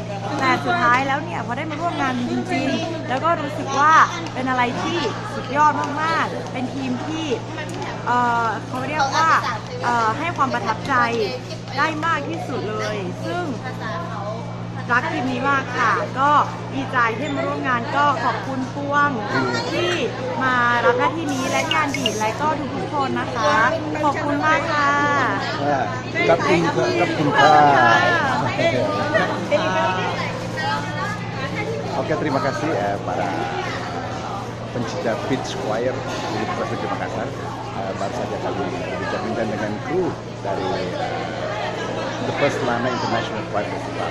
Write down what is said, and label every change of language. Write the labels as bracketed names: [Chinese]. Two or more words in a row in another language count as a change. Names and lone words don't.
[Thai] แต่สุดท้ายแล้วเนี่ยพอได้มาร่วมงานจริงๆแล้วก็รู้สึกว่าเป็นอะไรที่สุดยอดมากๆเป็นทีมที่เขาเรียกว่าให้ความประทับใจได้มากที่สุดเลยซึ่งรักทีมนี้มากค่ะก็ดีใจที่มาร่วมงานก็ขอบคุณป้วงที่มารับหน้าที่นี้และงานดีและก็ทุกๆคนนะคะขอบคุณมากค่ะ [Indonesian] Kapten Oke, terima kasih para pencinta Peach Choir di Prefektur Makassar. Baru saja kami berbincang dengan kru dari The First Lana International Choir Festival.